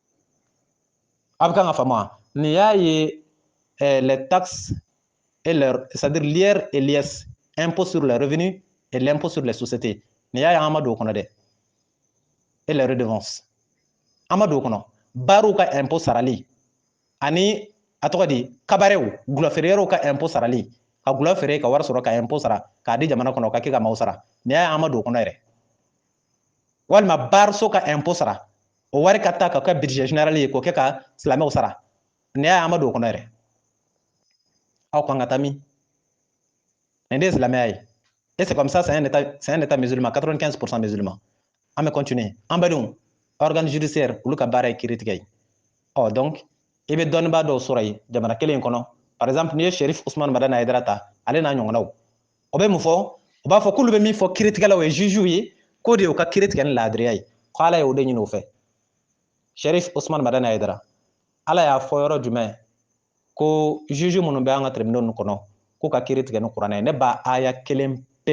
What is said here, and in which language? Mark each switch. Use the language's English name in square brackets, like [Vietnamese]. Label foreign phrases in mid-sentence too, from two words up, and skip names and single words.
[Bambara] a bɛ kan ka faamu wa nin y'a ye [French] les taxes et c'est-à-dire l'IR et l'IS impôt sur les revenus et l'impôt sur les sociétés [Bambara] nin y'a ye an ma don o kɔnɔ dɛ [French] et les redevances [Bambara] an ma don o kɔnɔ baaraw ka impôt sarali ani a tɔgɔ di kabarew gulɔfeereyɔrɔw ka impôt sarali ka gulɔ feere ka wari sɔrɔ ka impôt sara k'a di jamana kɔnɔ o ka kɛ ka maaw sara nin y'a ye an ma don o kɔnɔ yɛrɛ walima baaraso ka impôt sara o wari ka taa ka kɛ [French] budget général [Bambara] ye k'o kɛ ka silamɛw sara nin y'a ye an ma don o kɔnɔ yɛrɛ aw kan ka taa min nin de ye silamɛya ye [French] et c'est comme ça c'est un état musulman 95% musulman [Bambara] an bɛ continuer an badenw [French] organe judiciaire [Bambara] olu ka baara ye kiiri tigɛ ye ɔ donc i bɛ dɔnnibaa dɔw sɔrɔ yen jamana kelen in kɔnɔ [French] par exemple [Bambara] n'i ye Sherif Usman Madani Hayidara ta ale n'a ɲɔgɔnnaw o bɛ mun fɔ o b'a fɔ k'olu bɛ min fɔ kiiritigɛlaw ye jugew ye k'o de ye u ka kiiri tigɛ ni laadiriya ye ko ala ye o de ɲini o fɛ Sherif Usman Madani Hayidara ala y'a fɔ yɔrɔ jumɛn ko juge minnu bɛ an ka tribunaux ninnu kɔnɔ k'u ka kiiri tigɛ ni kuranɛ ye ne b'a aya kelen